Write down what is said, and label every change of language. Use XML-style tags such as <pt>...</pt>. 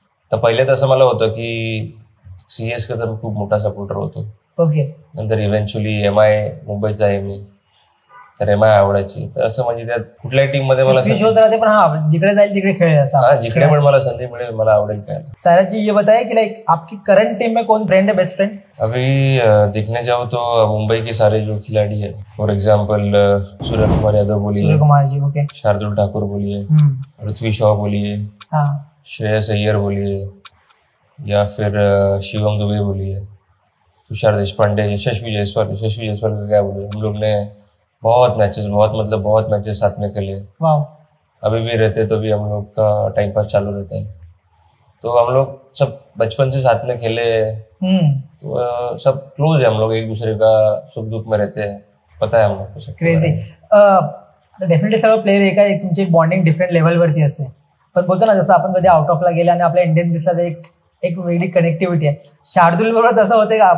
<mr>तर पहिले तसं मला होतं की CSK तर खूप मोठा सपोर्टर होतो. नंतर इव्हेंच्युअली MI मुंबईचा आहे मी, तर MI आवडायची. तर असं म्हणजे त्यात कुठल्याही टीम मध्ये मला पण हा जिकडे जाईल तिकडे खेळेल असं, जिकडे पण मला संधी मिळेल मला आवडेल खेळायला.</mr> <hi>सायराज जी ये बताइए कि लाइक आपकी करंट टीम में कौन फ्रेंड है, बेस्ट फ्रेंड? अभी देखने जाओ तो मुंबई के सारे जो खिलाड़ी है, फॉर एग्जाम्पल सूर्य कुमार यादव बोलिए, सूर्य कुमार जी, ओके, शार्दुल ठाकुर बोलिए, पृथ्वी शॉ बोलिए, श्रेयस अय्यर बोलिए, या फिर शिवम दुबे बोलिए, तुषार देशपांडे, यशस्वी जायसवाल का क्या बोलिए. हम लोग ने बहुत मैचेस साथ में खेले. अभी भी रहते तो भी हम लोग का टाइम पास चालू रहता है. तो हम लोग सब बचपन से साथ में खेले, तो सब क्लोज है हम लोग, एक दूसरे का सुख दुख में रहते हैं, पता है हम लोग को सब.</hi> <en>Crazy.</en> <mr>डेफिनेटली सर्व प्लेयर एक तुमची बॉन्डिंग डिफरंट लेवलवरती असते. पण बोलतो ना जसं आपण कधी आउट ऑफला गेले आणि आपल्या इंडियन दिसला तर एक वेगळी कनेक्टिव्हिटी आहे. शार्दुल बरोबर तसं होते का?</mr>